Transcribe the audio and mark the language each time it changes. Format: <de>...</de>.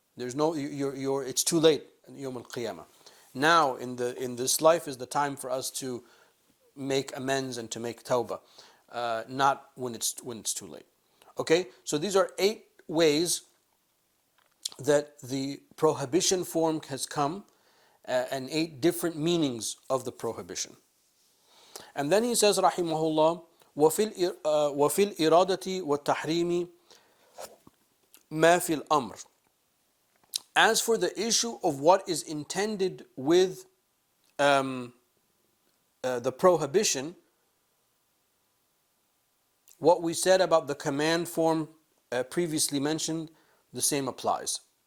<en>There's no, it's too late in Yawm al-Qiyamah. Now in this life is the time for us to make amends and to make tawbah, not when it's too late. Okay, so these are 8 ways that the prohibition form has come, and 8 different meanings of the prohibition. And then he says, rahimahullah,</en> <ar>وفي الإرادة والتحريم ما في الأمر.</ar> <en>As for the issue of what is intended with the prohibition, what we said about the command form previously mentioned, the same applies.</en>